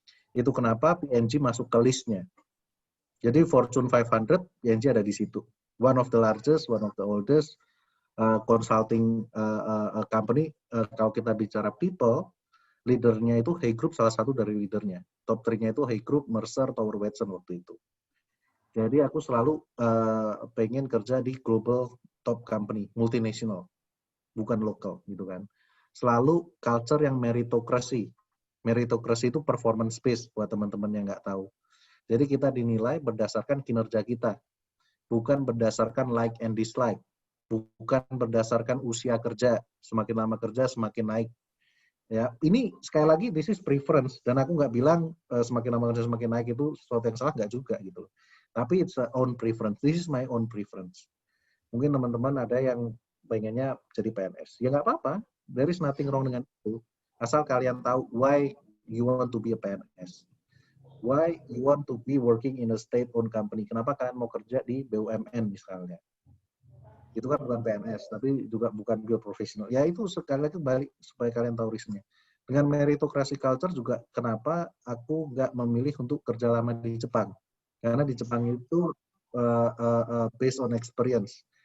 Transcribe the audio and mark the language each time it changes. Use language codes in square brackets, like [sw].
[id] Itu kenapa PNG masuk ke listnya. Jadi Fortune 500, PNG ada di situ. [en] One of the largest, one of the oldest consulting company. [id] Kalau kita bicara people, leadernya itu Hay Group salah satu dari leadernya. Top 3-nya itu Hay Group, Mercer, Tower Watson waktu itu. Jadi aku selalu pengen kerja di [en] global top company, [id] multinational, bukan lokal gitu kan. Selalu culture yang meritocracy. Meritocracy itu performance based buat teman-teman yang nggak tahu. Jadi kita dinilai berdasarkan kinerja kita, bukan berdasarkan [en] like and dislike, [id] bukan berdasarkan usia kerja. Semakin lama kerja semakin naik. Ya, ini sekali lagi [en] this is preference [id] dan aku nggak bilang semakin lama kerja semakin naik itu sesuatu yang salah, nggak juga gitu. [en] Tapi it's a own preference. This is my own preference. [id] Mungkin teman-teman ada yang pengennya jadi PNS. Ya nggak apa-apa. [en] There is nothing wrong [id] dengan itu. Asal kalian tahu [en] why you want to be a PNS. Why you want to be working in a state-owned company. [id] Kenapa kalian mau kerja di BUMN misalnya. Itu kan bukan PNS, tapi juga bukan bioprofesional. Ya itu sekali lagi balik supaya kalian tahu risknya. Dengan meritocracy culture juga kenapa aku nggak memilih untuk kerja lama di Jepang. Karena di Jepang itu based on experience.